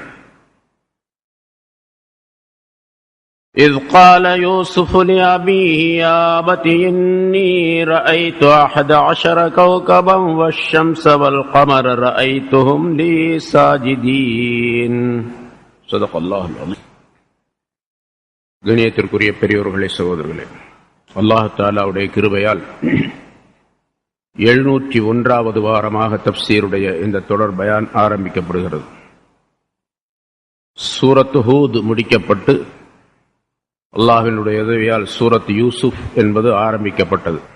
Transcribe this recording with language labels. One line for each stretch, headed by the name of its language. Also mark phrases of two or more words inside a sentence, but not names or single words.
Arabic: إذ قال يوسف لأبيه يا أبت إني رأيت 11 كوكبا والشمس والقمر رأيتهم لي ساجدين صدق الله العظيم.
Tamil: கணியத்திற்குரிய பெரியோர்களே, சகோதரர்களே, அல்லாஹ் தஆலாவுடைய கிருபையால் 701வது வாரமாக தப்சீருடைய இந்த தொடர் பயான் ஆரம்பிக்கப்படுகிறது. சூரத் ஹூத் முடிக்கப்பட்டு அல்லாஹ்வினுடைய உதவியால் சூரத் யூசுப் என்பது ஆரம்பிக்கப்பட்டது.